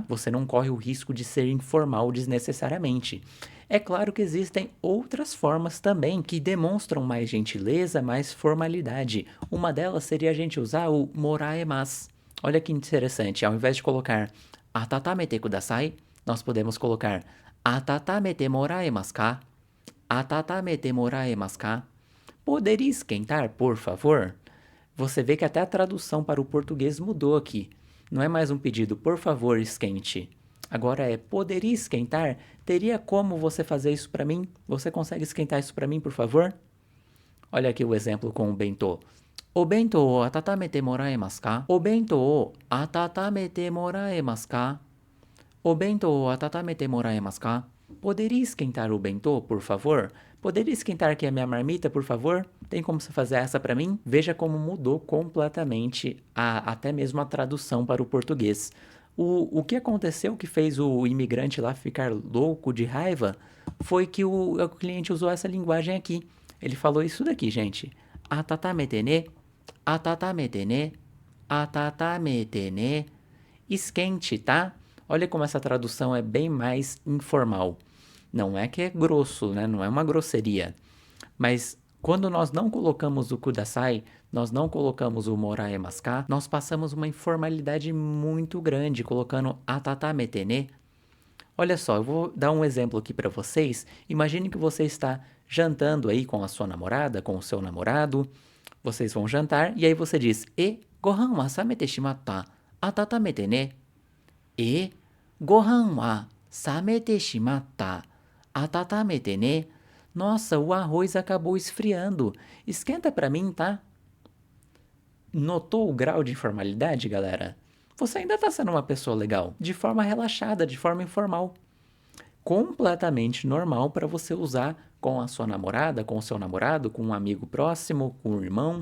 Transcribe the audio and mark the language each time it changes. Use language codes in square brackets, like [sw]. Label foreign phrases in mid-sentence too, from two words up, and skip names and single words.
[pt] Você não corre o risco de ser informal desnecessariamente. É claro que existem outras formas também que demonstram mais gentileza, mais formalidade. Uma delas seria a gente usar o moraemasu. Olha que interessante, ao invés de colocar [ja] 温めてください, [pt] nós podemos colocar [ja] 温めてもらえますか? 温めてもらえますか? [pt] Poderia esquentar, por favor? Você vê que até a tradução para o português mudou aqui. Não é mais um pedido, por favor, esquente. Agora é, poderia esquentar? Teria como você fazer isso para mim? Você consegue esquentar isso para mim, por favor? Olha aqui o exemplo com o bentô. [ja] お弁当を温めてもらえますか？お弁当を温めてもらえますか? お弁当を温めてもらえますか? [pt] Poderia esquentar o bentô, por favor? Poderia esquentar aqui a minha marmita, por favor? Tem como você fazer essa para mim? Veja como mudou completamente até mesmo a tradução para o português. O que aconteceu que fez o imigrante lá ficar louco de raiva foi que o cliente usou essa linguagem aqui. Ele falou isso daqui, gente. [ja] 温めてね、温めてね、温めてね. [pt] Esquente, tá? Olha como essa tradução é bem mais informal. Não é que é grosso, né? Não é uma grosseria. Mas quando nós não colocamos o kudasai, nós não colocamos o [ja] もらえますか, [pt] nós passamos uma informalidade muito grande colocando [ja] 温めてね. [pt] Olha só, eu vou dar um exemplo aqui para vocês. Imagine que você está jantando aí com a sua namorada, com o seu namorado. Vocês vão jantar e aí você diz: [ja] "え、ご飯は冷めてしまった、温めてね." "え、ご飯は冷めてしまった、温めてね." [pt] Nossa, o arroz acabou esfriando. Esquenta para mim, tá? Notou o grau de informalidade, galera? Você ainda está sendo uma pessoa legal, de forma relaxada, de forma informal. Completamente normal para você usar com a sua namorada, com o seu namorado, com um amigo próximo, com um irmão.